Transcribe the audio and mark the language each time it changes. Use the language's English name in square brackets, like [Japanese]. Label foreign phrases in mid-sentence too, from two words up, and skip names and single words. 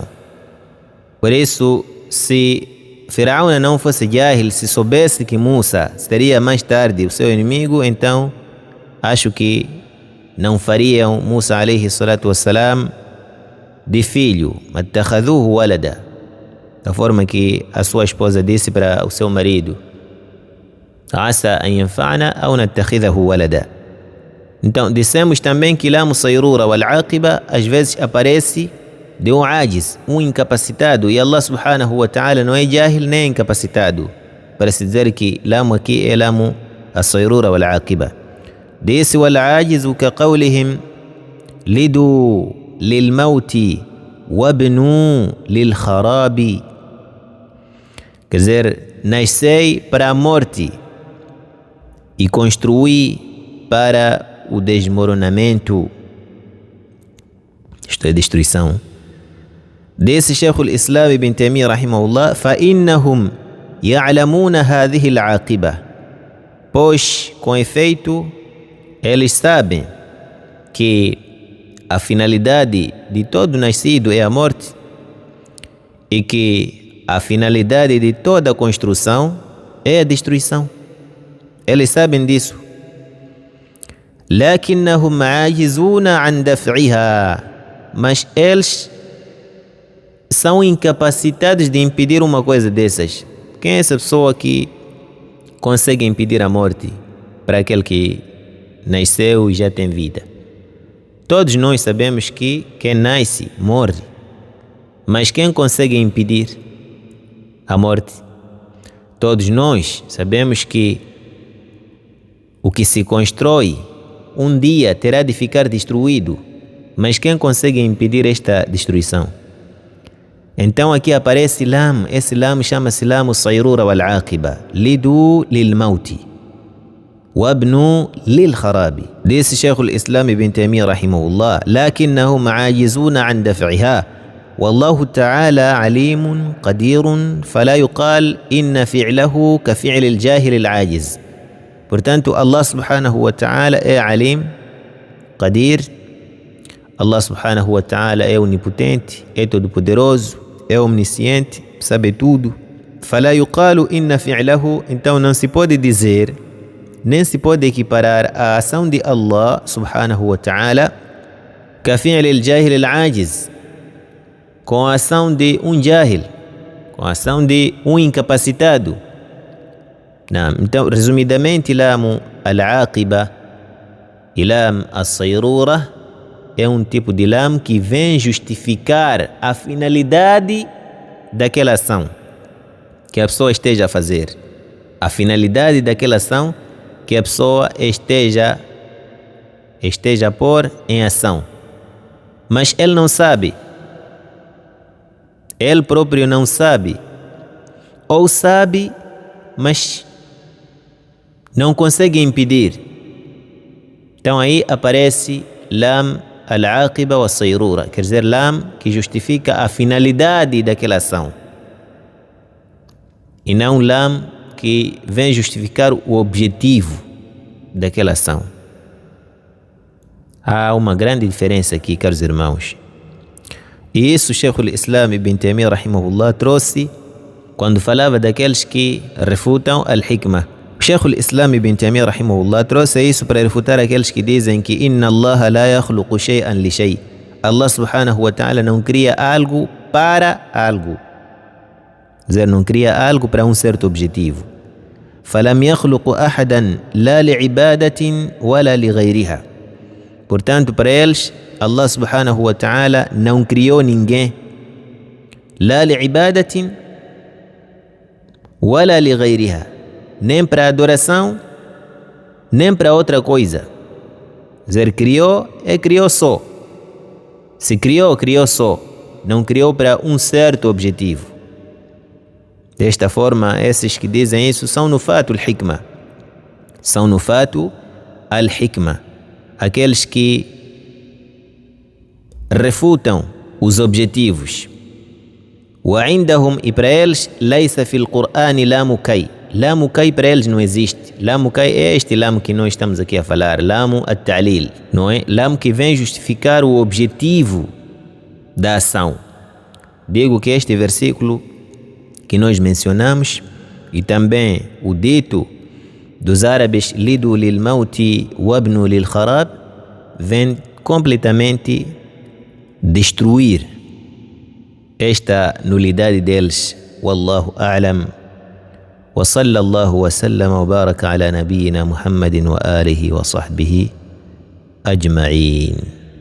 [Portuguese] Por isso, se Firaun não fosse jahil, se soubesse que Musa seria mais tarde o seu inimigo, então acho que não fariam Musa [Arabic] عليه الصلاة والسلام [Portuguese] de filho, [Arabic] ما اتخذوه ولدا, [Portuguese] da forma que a sua esposa disse para o seu marido: [Arabic] عسى أن ينفعنا أو نتخذه ولدا. [Portuguese] Então dissemos também que [Arabic] لام الصيرورة والعاقبة [Portuguese] às vezes aparece de um ajiz, um incapacitado, e [Arabic] الله سبحانه وتعالى [Portuguese] não é jahil nem incapacitado. para se dizer que lamu aqui é [Arabic] لام الصيرورة والعاقبة. Disse والعاجز كقولهم لدوا للموت وابنوا للخراب. [Portuguese] Quer dizer, nascei para a morte e construí para o desmoronamento, isto é, destruição. [Arabic] Desse Sheikh al-Islam ibn Taymiyyah rahimahullah, فَإِنَّهُمْ يَعْلَمُونَ هَذِهِ الْعَاقِبَةِ, [Portuguese] pois, com efeito, eles sabem que a finalidade de todo nascido é a morte e que a finalidade de toda construção é a destruição. Eles sabem disso. [Arabic] لَكِنَّهُمْ عَاجِزُونَ عَنْ دَفْعِهَا, [Portuguese] mas eles são incapacitados de impedir uma coisa dessas. Quem é essa pessoa que consegue impedir a morte para aquele que nasceu e já tem vida? Todos nós sabemos que quem nasce morre, mas quem consegue impedir a morte? Todos nós sabemos que o que se constrói um dia terá de ficar destruído, mas quem consegue impedir esta destruição? Então aqui aparece lam, esse lam chama-se [Arabic] لام الصيرورة والعاقبة, لدوا للموت وابنوا للخراب. Disse Sheikh al-Islam ibn Taymiyyah rahimahullah, لكنهم عاجزون عن دفعها والله تعالى عليم قدير فلا يقال إن فعله كفعل الجاهل العاجز. [Portuguese] Portanto, [Arabic] الله سبحانه وتعالى [Portuguese] é [Arabic] عليم قدير. الله سبحانه وتعالى [Portuguese] é onipotente, é todo-poderoso, é omnisciente, sabe tudo. [Arabic] فلا يقال إن فعله, [Portuguese] então não se pode dizer, nem se pode equiparar a ação de [Arabic] الله سبحانه وتعالى كفعل الجاهل العاجز, [Portuguese] com a ação de um jahil, com a ação de um incapacitado. Não. Então, resumidamente, [Arabic] لام العاقبة [Portuguese] e [Arabic] لام الصيرورة [Portuguese] é um tipo de lam que vem justificar a finalidade daquela ação que a pessoa esteja a fazer. A finalidade daquela ação que a pessoa esteja a pôr em ação. Mas ele não sabe. Ele próprio não sabe. Ou sabe, mas não consegue impedir. Então aí aparece [Arabic] لام العاقبة والصيرورة, [Portuguese] quer dizer, lam que justifica a finalidade daquela ação e não lam que vem justificar o objetivo daquela ação. Há uma grande diferença aqui, caros irmãos, e isso Sheikh al-Islam ibn Taymiyyah rahimahullah trouxe quando falava daqueles que refutam al-hikmah. Sheikh al-Islam ibn Taymiyyah rahimahullah trouxe isso para refutar aqueles que dizem que [Arabic] إن الله لا يخلق شيئا لشيء'. الله سبحانه وتعالى [Portuguese] não cria algo para algo. Quer dizer, não cria algo para um certo objetivo. [Arabic] فلم يخلق أحدا لا لعبادة ولا لغيرها. [Portuguese] Portanto, para eles, [Arabic] الله سبحانه وتعالى [Portuguese] não criou ninguém [Arabic] لا لعبادة ولا لغيرها, [Portuguese] nem para adoração, nem para outra coisa. Quer dizer, criou só. Se criou só. Não criou para um certo objetivo. Desta forma, esses que dizem isso são [Arabic] نفاة الحكمة. [Portuguese] São [Arabic] نفاة الحكمة. [Portuguese] Aqueles que refutam os objetivos. [Arabic] وعندهم, [Portuguese] e para eles, [Arabic] ليس في القرآن لام كي. لام كي [Portuguese] para eles não existe. [Arabic] لام كي [Portuguese] é este lamu que nós estamos aqui a falar, [Arabic] لام التعليل, [Portuguese] não é? Lamu que vem justificar o objetivo da ação. Digo que este versículo que nós mencionamos e também o dito dos árabes [Arabic] لدوا للموت وابنوا للخراب [Portuguese] vem completamente destruir esta nulidade deles. [Arabic] والله أعلم. وصلى الله وسلم وبارك على نبينا محمد وآله وصحبه أجمعين.